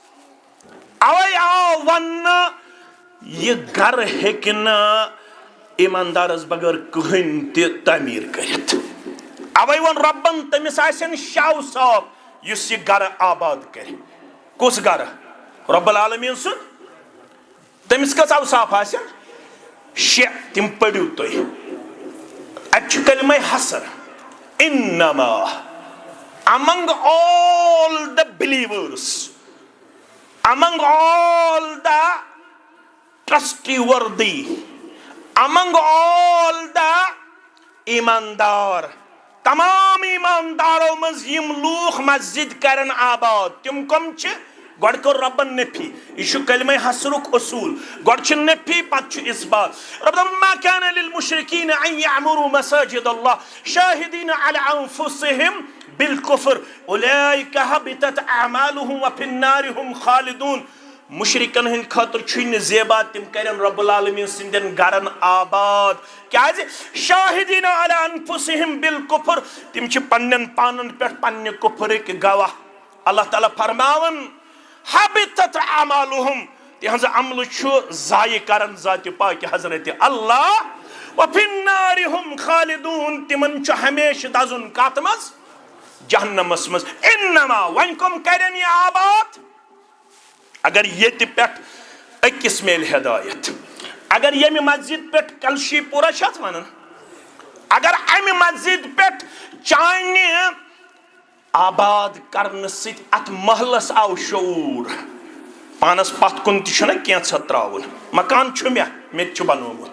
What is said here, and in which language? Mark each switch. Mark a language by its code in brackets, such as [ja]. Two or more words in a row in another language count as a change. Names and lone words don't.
[ks] اوے آو وننہٕ یہِ گرٕ ہیٚکہِ نہٕ ایماندارس بغٲر کٕہٕنۍ تہِ تعمیٖر کٔرِتھ اوے ووٚن رۄبن تٔمِس آسن شاو صاف یُس یہِ گرٕ آباد کرِ کُس گرٕ رۄب العالمیٖن سُنٛد تٔمِس کٔژ اوصاف آسن 6 تِم پٔرِو تُہۍ اَتہِ چھُ کلمے حسر انما [en] among all the believers among all the trustworthy among all the [ks] ایماندار تمام ایماندارو منٛز یِم لوٗکھ مسجد کرن آباد تِم کم چھِ گۄڈٕ کوٚر رۄبن نفی یہِ چھُ کلمے حسرُک اصوٗل گۄڈٕ چھُ نفی پتہٕ چھُ اثبات رۄب دَپان [ar] ما كان للمشركين ان يعمروا مساجد الله شاهدين على انفسهم بالكفر اولئك حبطت اعمالهم وفي النار هم خالدون [ks] مشرکن ہند خاطر چھُنہٕ زیبا تِم کرن رب العالمین سٕنٛدٮ۪ن گرن آباد کیازِ [ar] شاہدین علی انفسہم بالکفر [ks] تِم چھِ پننٮ۪ن پانن پٮ۪ٹھ پننہِ کفرٕکۍ گواہ اللہ تعالیٰ فرماون [ar] حبطت اعمالهم [ks] تِہنٛز عملہٕ چھُ ضایہِ کران ذاتِ پاکہِ حضرت اللہ [ar] وفی النار هم خالدون [ks] تِمن چھُ ہمیشہٕ دزُن کتھ منٛز جہنمس منٛز انما وۄنۍ کم کرن یہِ آباد اگر ییٚتہِ پٮ۪ٹھ أکِس میلہِ ہدایت اگر ییٚمہِ مسجد پٮ۪ٹھ کلشی پورہ چھِ اتھ ونان اگر امہِ مسجد پٮ۪ٹھ چانہِ آباد کرنہٕ سۭتۍ اتھ محلس آو شعوٗر پانس پتھ کُن تہِ چھُنہ کینٛژھا تراوُن مکان چھُ مےٚ تہِ چھُ بنومُت